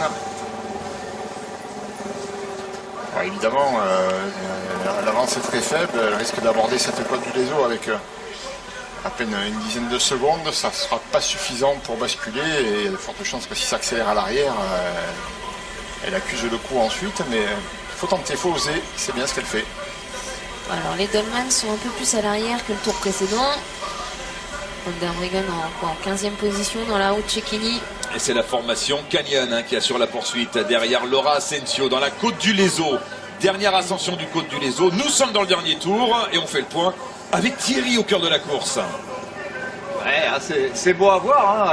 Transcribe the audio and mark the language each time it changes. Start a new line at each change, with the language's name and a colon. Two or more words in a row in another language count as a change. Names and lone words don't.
French: Alors, évidemment, l'avance distance est très faible, elle risque d'aborder cette côte du Lézo avec à peine une dizaine de secondes. Ça ne sera pas suffisant pour basculer et il y a de fortes chances que si ça accélère à l'arrière, elle accuse le coup ensuite. Mais il faut tenter, il faut oser, c'est bien ce qu'elle fait. Alors les Dolmans sont un peu plus à l'arrière que le tour précédent. Van der Breggen en 15e position dans la route Cecchini. Et c'est la formation Canyon qui assure la poursuite derrière Laura Asensio dans la côte du Lézo. Dernière ascension du côte du Lézo. Nous sommes dans le dernier tour et on fait le point avec Thierry au cœur de la course. Ouais, c'est beau à voir. Hein.